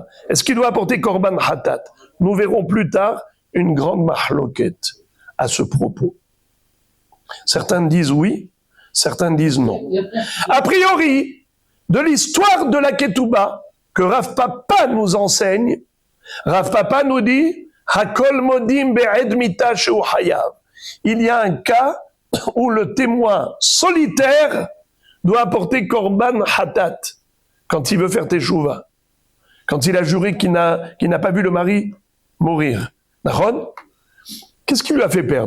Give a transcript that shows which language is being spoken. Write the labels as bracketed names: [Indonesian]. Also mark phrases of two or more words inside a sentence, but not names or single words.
[French] Est-ce qu'il doit apporter [Hebrew] קרבן חטאת? [French] Nous verrons plus tard une grande mahloquette à ce propos. Certains disent oui, certains disent non. A priori, de l'histoire de la ketouba que Rav Papa nous enseigne, Rav Papa nous dit [Hebrew] הכל מודים בעד מיתה שהוא חייב. [French] Il y a un cas où le témoin solitaire doit apporter [Hebrew] קרבן חטאת [French] quand il veut faire teshuva, quand il a juré qu'il n'a pas vu le mari mourir. D'accord? Qu'est-ce qui lui a fait perdre?